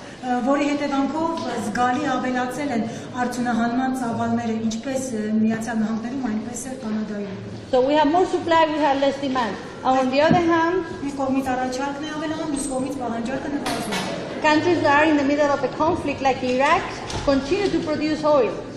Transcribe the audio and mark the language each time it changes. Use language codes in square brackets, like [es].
[hy] Որի հետևանքով զգալի ավելացել են արդյունահանման ծավալները ինչպես Միացյալ Նահանգներում, այնպես էլ Կանադայում։ [en] So we have more supply, we have less demand. And on the other hand, [hy] մի կողմից առաջարկն է ավելանում, մյուս կողմից պահանջարկը նվազում։ [en] Countries that are in the middle of a conflict like Iraq continue to produce oil.